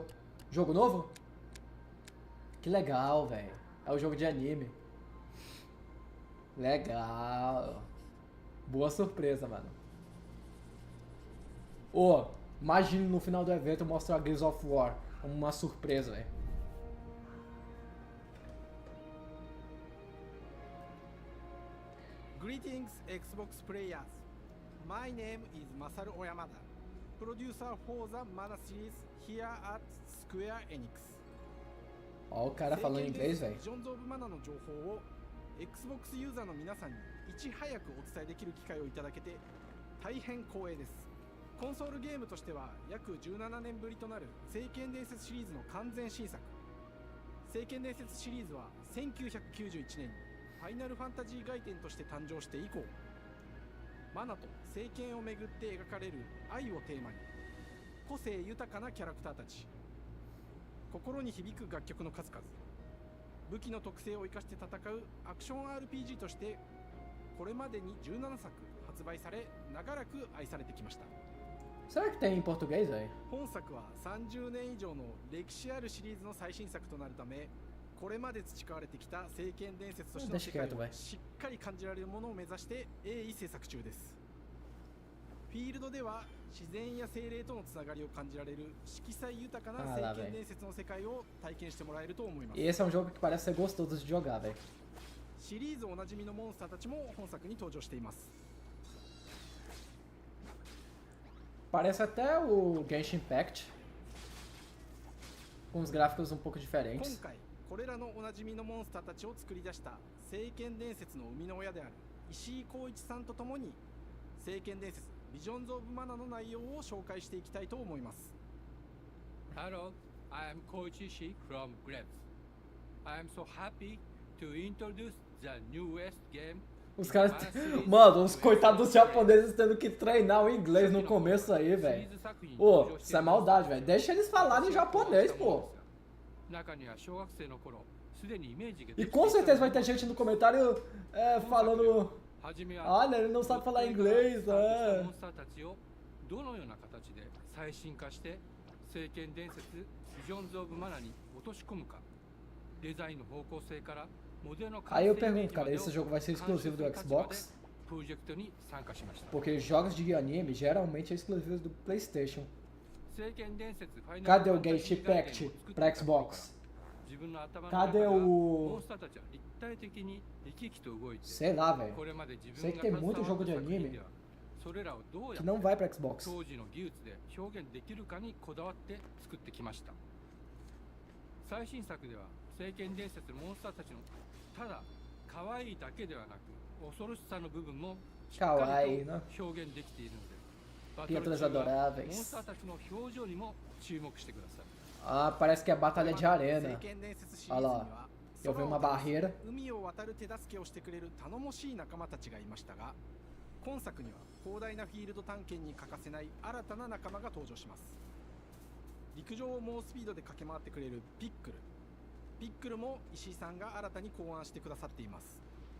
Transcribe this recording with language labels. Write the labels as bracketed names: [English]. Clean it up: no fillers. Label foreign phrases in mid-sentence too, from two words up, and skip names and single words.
[Portuguese] Jogo novo? Que legal, velho. É um jogo de anime. Legal. Boa surpresa, mano. Ô, imagine no final do evento mostrar Gears of War como uma surpresa, velho. [English] Greetings, Xbox players. My name is Masaru Oyamada, producer for the Mana series here at Square Enix. [Portuguese] Ó o cara falando inglês, velho. [Japanese] Visions of Mana の情報を Xbox ユーザーの皆さんにいち早くお伝えできる機会をいただけて大変光栄です。コンソールゲームとしては約17年ぶりとなる聖剣伝説シリーズの完全新作。聖剣伝説シリーズは1991年にファイナルファンタジー外伝として誕生して以降、マナと聖剣をめぐって描かれる愛をテーマに個性豊かなキャラクターたち、心に響く楽曲の数々、武器の特性を生かして戦うアクション RPG としてこれまでに17作発売され長らく愛されてきました。 [Portuguese] Será que tem em português, velho? [Japanese] 本作は30年以上の歴史あるシリーズの最新作となるため、これまで培われてきた聖剣伝説としての世界をしっかり感じられるものを目指して鋭意制作中です。フィールドでは自然や精霊とのつながりを感じられる色彩豊かな聖剣伝説の世界を体験してもらえると思います。 [Portuguese] E esse é um jogo que parece ser gostoso de jogar, velho. シリーズおなじみのモンスターたちも本作に登場しています。 Parece até o Genshin Impact, com os gráficos um pouco [Japanese] 今 [Portuguese] diferentes. [Japanese] 回これらのおなじみのモンスターたちを作り出した聖剣伝説の生みの親である石井光一さんとともに聖剣伝説ビジョンズ・オブ・マナの内容を紹介していきたいと思います。 [English] Hello, I am Koichi Ishii from Grabs. I am so happy to introduce the newest game. [Portuguese] Os caras. Mano, os coitados dos japoneses tendo que treinar o inglês no começo aí, velho. Ô, isso é maldade, velho. Deixa eles falarem japonês, pô. E com certeza vai ter gente no comentário falando. Olha, ele não sabe falar inglês, é. [Japanese] どのような形で最新化して聖剣伝説ビジョンズ・オブ・マナに落とし込むか、デザインの方向性から [Portuguese] Aí eu pergunto, cara, esse jogo vai ser exclusivo do Xbox? Porque jogos de anime geralmente é exclusivo do PlayStation. Cadê o Genshin Impact pra Xbox? Cadê o... Sei lá, velho. Sei que tem muito jogo de anime que não vai pra Xbox. [Japanese] ただ可愛いだけではなく恐ろしさの部分もしっかかりりと表現できているので、バトル [Portuguese] Criaturas [Japanese] 中はモン [Portuguese] adoráveis. [Japanese] スターたちの表情にも注目してください。 [Portuguese] Ah, parece que é batalha de arena. [Japanese] 聖剣伝説シリ [Portuguese] Olha [Japanese] ーズに [Portuguese] lá. [Japanese] は [Portuguese] Eu vi uma barreira. [Japanese] 海を渡る手助けをしてくれる頼もしい仲間たちがいましたが、今作には広大なフィールド探検に欠かせない新たな仲間が登場します。陸上を猛スピードで駆け回ってくれるピックル。ピックルも石井さんが新たに考案してくださっています。